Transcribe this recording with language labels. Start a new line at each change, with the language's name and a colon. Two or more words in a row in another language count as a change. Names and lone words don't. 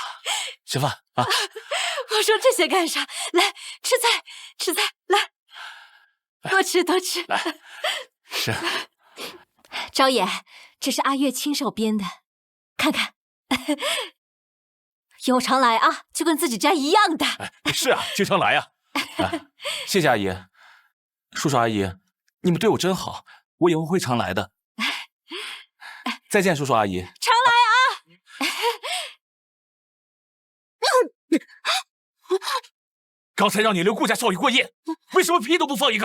Chinese: 吃飯啊！我說這些幹啥？來，吃菜，來，多吃。來，是。昭野，这是阿月親手編的，看看。以後常來啊，就跟自己家一樣的。是啊，經常來啊。謝謝阿姨，叔叔阿姨，你們對我真好，我以後會常來的。再見，叔叔阿姨。常來啊！剛才讓你留顧家少爺過夜，為什麼屁都不放一個？